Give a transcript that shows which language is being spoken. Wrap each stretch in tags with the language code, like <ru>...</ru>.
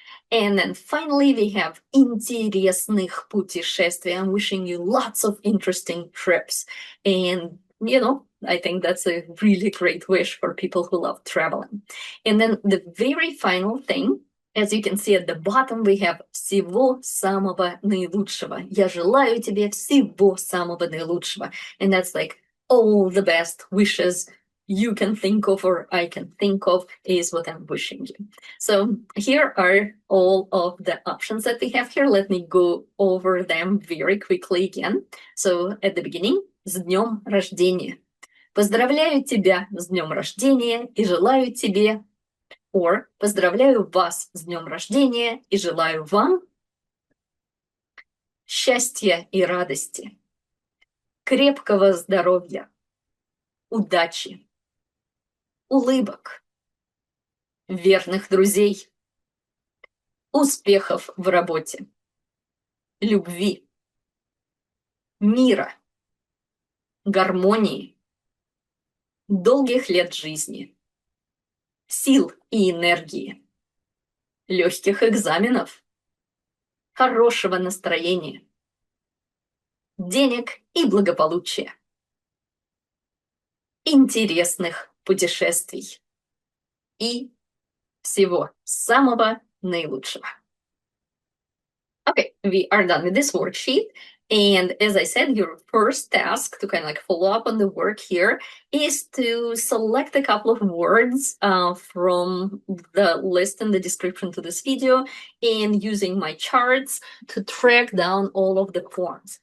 <en>And then finally, we have</en> <ru>интересных путешествий.</ru> <en>I'm wishing you lots of interesting trips. And, you know, I think that's a really great wish for people who love traveling. And then the very final thing, as you can see at the bottom, we have</en> <ru>всего самого наилучшего. Я желаю тебе всего самого наилучшего.</ru> <en>And that's like all the best wishes you can think of or I can think of is what I'm wishing you. So here are all of the options that we have here. Let me go over them very quickly again. So at the beginning,</en> <ru>с днем рождения. Поздравляю тебя с днем рождения и желаю тебе, or поздравляю вас с днем рождения и желаю вам счастья и радости, крепкого здоровья, удачи, улыбок, верных друзей, успехов в работе, любви, мира, гармонии, долгих лет жизни, сил и энергии, легких экзаменов, хорошего настроения, денег и благополучия, интересных путешествий и всего самого наилучшего.</ru> <en>Okay, we are done with this worksheet. And as I said, your first task to kind of like follow up on the work here is to select a couple of words from the list in the description to this video and using my charts to track down all of the forms.</en>